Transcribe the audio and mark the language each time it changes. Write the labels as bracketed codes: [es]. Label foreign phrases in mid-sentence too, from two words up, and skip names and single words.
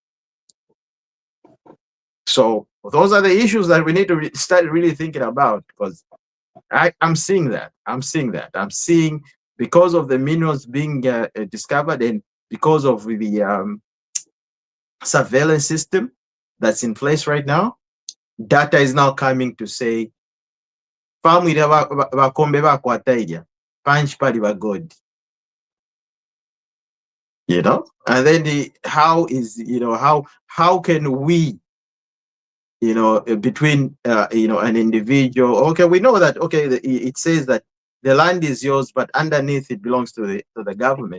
[en] So those are the issues that we need to start really thinking about, because I'm seeing that. I'm seeing because of the minerals being discovered, and because of the surveillance system that's in place right now, data is now coming to say, [bem] "Famu ira bakombe bakwata ija, punch pali bagodi." [en] And then how can we, between an individual, okay, we know that, okay, it says that the land is yours, but underneath it belongs to the government.